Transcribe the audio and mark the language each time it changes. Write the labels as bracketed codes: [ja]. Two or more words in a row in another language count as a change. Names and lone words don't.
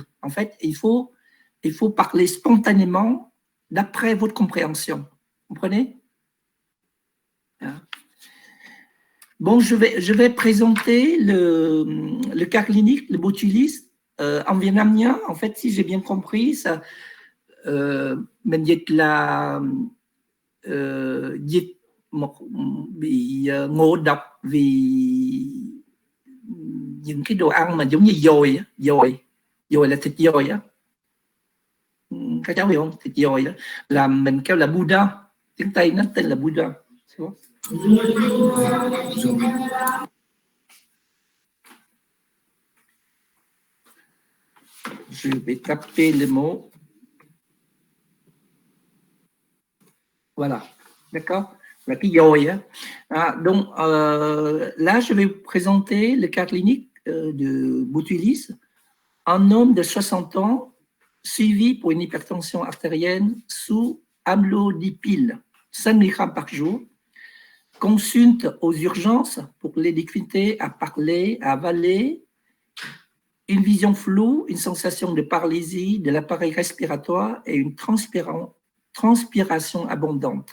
[fr] En fait, il faut parler spontanément d'après votre compréhension. Vous comprenez? Bon, je vais présenter le cas clinique, le botulisme en vietnamien. En fait, si j'ai bien compris, ça [vi] mình dịch là dịch bị ngộ độc vì những cái đồ ăn mà giống như dồi là thịt dồi á. Các cháu hiểu không? Thịt dồi đó là mình kêu là boudin, tiếng Tây nó tên là boudin. [fr] Je vais taper le mot. Voilà, d'accord? [vi] Là, cái dồi á. [fr] Donc, là, je vais vous présenter le cas clinique de botulisme. Un homme de 60 ans suivi pour une hypertension artérielle sous amlodipine, 5 mg par jour, consulte aux urgences pour les difficultés à parler, à avaler une vision floue, une sensation de paralysie de l'appareil respiratoire et une transpiration abondante.